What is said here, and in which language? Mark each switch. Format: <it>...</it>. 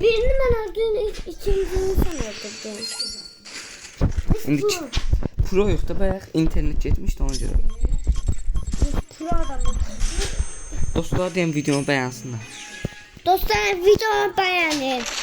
<tr>Birini ben öldürdüm, ikincisini sen öldürdün.</tr> <az>İndi pro yox da bayaq internet getmişdi ona görə. Pro adamı. Dostlar deyim videomu bəyənsinlər.</az> <tr>Dostlar videomu beğenin.</tr>